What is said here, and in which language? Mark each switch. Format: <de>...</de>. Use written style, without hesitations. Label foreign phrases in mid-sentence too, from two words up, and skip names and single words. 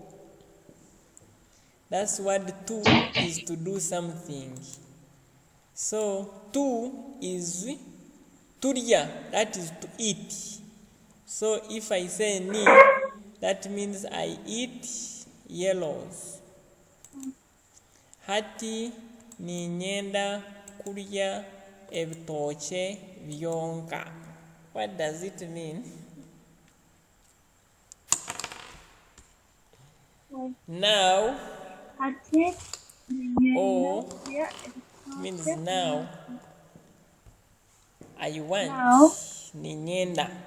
<en>That's what to is, to do something. So to is turya, that is to eat. So if I say ni, that means I eat yellows.</en> <nyn>Hati ni nyenda kurya ebitoche byonka.</nyn> <en>What does it mean? Now, or means now. I want</en> <nyn>ni nyenda.</nyn>